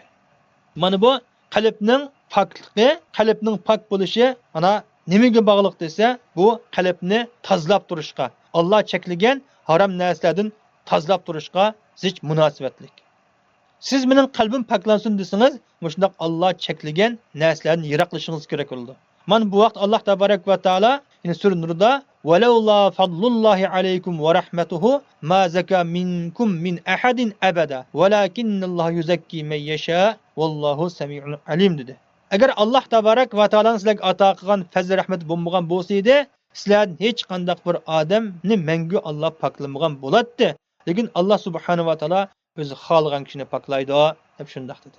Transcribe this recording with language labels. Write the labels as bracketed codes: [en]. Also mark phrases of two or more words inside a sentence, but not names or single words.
[uz] Mana bu qalbning pokligi, qalbning pok bo'lishi ana nimaga bog'liq desa, bu qalbni tozalab turishga, Alloh cheklagan harom narsalardan tozalab turishga zich munosabatlik. Siz mening qalbim poklansin desangiz, shundoq Alloh cheklagan narsalarni yiroqlashingiz kerak bo'ldi. Mana bu vaqt Alloh tabarak va taolo sura Nurda [ar] "ولولا فضل الله عليكم ورحمته ما زكى منكم من أحد أبدا ولكن الله يزكي من يشاء والله سميع عليم" dedi. [uz] Agar Alloh [ar] تبارك وتعالى [uz] sizlarga ato qilgan fazl rahmat bo'lmagan bo'lsa edi, sizlardan hech qanday bir odamni mangu Alloh poklamagan bo'ladi. Lekin Alloh [ar] سبحانه وتعالى [uz] o'zi xohlagan kishini poklaydi deb shundoq dedi.